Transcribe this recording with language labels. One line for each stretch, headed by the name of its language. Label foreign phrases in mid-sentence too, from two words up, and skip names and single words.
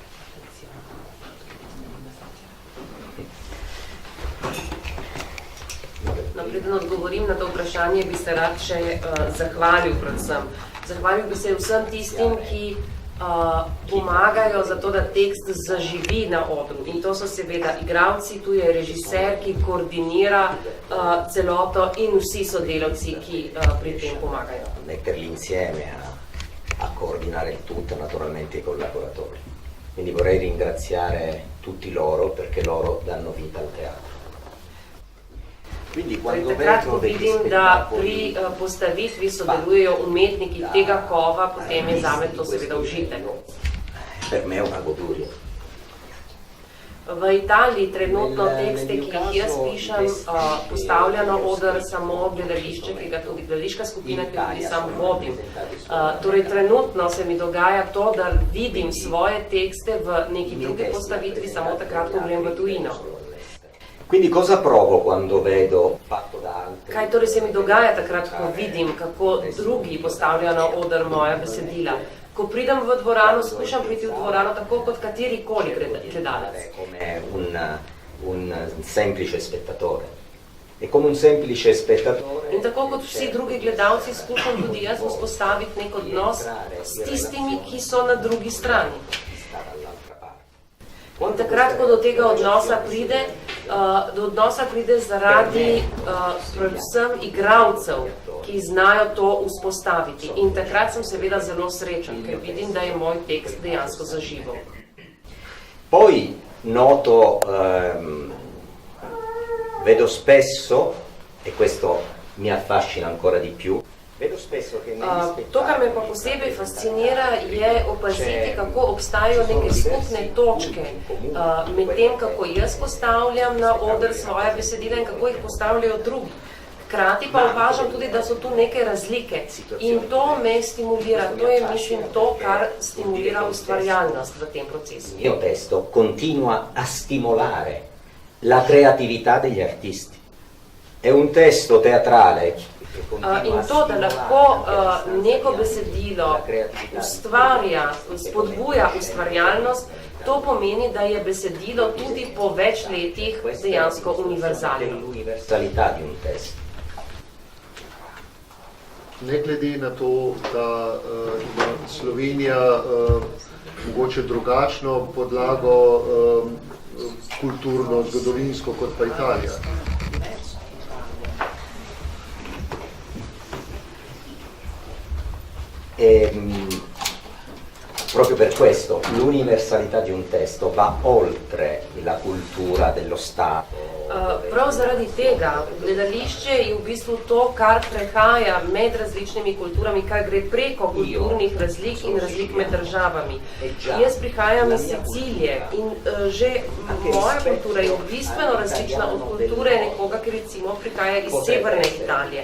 Slovenian: No, preden odgovorim na to vprašanje, bi se rad še zahvalil predvsem. Zahvalil bi se vsem tistim, ki pomagajo za to, da tekst zaživi na odru. In to so seveda igralci, tu je režiser, ki koordinira celoto in vsi sodelavci, ki pri tem pomagajo.
Italian: Metterli insieme a coordinare il tutto, naturalmente i collaboratori. Quindi vorrei ringraziare tutti loro perché loro danno vita al teatro. Quindi quando
Slovenian: Takrat, ko
Italian: vedo degli
Slovenian: vidim, da
Italian: spettacoli
Slovenian: pri postavitvi sodelujejo umetniki tega kova, potem je zame to seveda užitek.
Italian: per me è una goduria.
Slovenian: V Italiji trenutno tekste, ki jih jaz pišem, postavlja na oder samo gledališče, ki ga tudi gledališka skupina, ki tudi sam vodim. Torej trenutno se mi dogaja to, da vidim svoje tekste v neki drugi postavitvi samo takrat, ko grem v tujino.
Italian: Quindi cosa provo quando vedo fatto da altri?
Slovenian: Kaj torej se mi dogaja takrat, ko vidim, kako drugi postavljajo na oder moja besedila? Ko pridem v dvorano, skušam priti v dvorano tako kot katerikoli gledalec.
Italian: Come un semplice spettatore. E come un semplice spettatore.
Slovenian: In tako kot vsi drugi gledalci, skušam tudi jaz vzpostaviti nek odnos s tistimi, ki so na drugi strani. In takrat, ko do tega odnosa pride zaradi predvsem igralcev, ki znajo to vzpostaviti. In takrat sem seveda zelo srečen, ker vidim, da je moj tekst dejansko zaživel.
Italian: Poi noto, vedo spesso, e questo mi affascina ancora di più, vedo spesso che
Slovenian: To, kar me pa posebej fascinira, je opaziti, kako obstajajo neke skupne točke med tem, kako jaz postavljam na oder svoje besedila in kako jih postavljajo drugi. Hkrati pa opažam tudi, da so tu neke razlike in to me stimulira, to je, mislim, to, kar stimulira ustvarjalnost v tem procesu.
Italian: Il mio testo continua a stimolare la creatività degli artisti. È un testo teatrale.
Slovenian: In to, da lahko neko besedilo ustvarja, spodbuja ustvarjalnost, to pomeni, da je besedilo tudi po več letih dejansko univerzalno.
Italian: L'universalità di un testo.
Slovenian: Ne glede na to, da ima Slovenija mogoče drugačno podlago kulturno, zgodovinsko kot pa Italija.
Italian: Proprio per questo l'universalità di un testo va oltre la cultura dello Stato.
Slovenian: Prav zaradi tega gledališče je v bistvu to, kar prehaja med različnimi kulturami, kar gre preko kulturnih razlik in razlik med državami. Jaz prihajam iz Sicilije in že moja kultura je bistveno različna od kulture nekoga, ki recimo prihaja iz severne Italije.